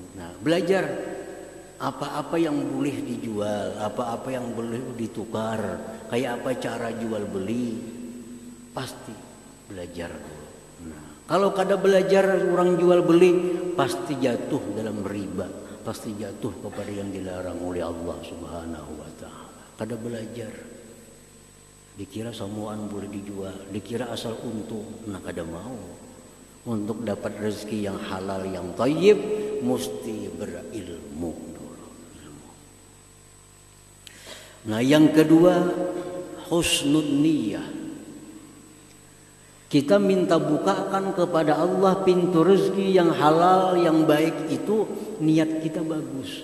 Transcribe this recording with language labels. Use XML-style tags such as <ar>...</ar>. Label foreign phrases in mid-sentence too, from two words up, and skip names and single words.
<id>Nah, belajar apa-apa yang boleh dijual, apa-apa yang boleh ditukar, kayak apa cara jual beli, pasti belajar dulu. Nah, kalau kada belajar orang jual beli, pasti jatuh dalam riba, pasti jatuh kepada yang dilarang oleh Allah</id> <ar>سبحانه وتعالى.</ar> <bjn>Kada belajar, dikira semuaan boleh dijual, dikira asal untung, nah kada mau.</bjn> <id>Untuk dapat rezeki yang halal yang thayyib mesti berilmu. Nah, yang kedua,</id> <ar>حسن النية.</ar> <id>Kita minta bukakan kepada Allah pintu rezeki yang halal, yang baik itu, niat kita bagus.</id>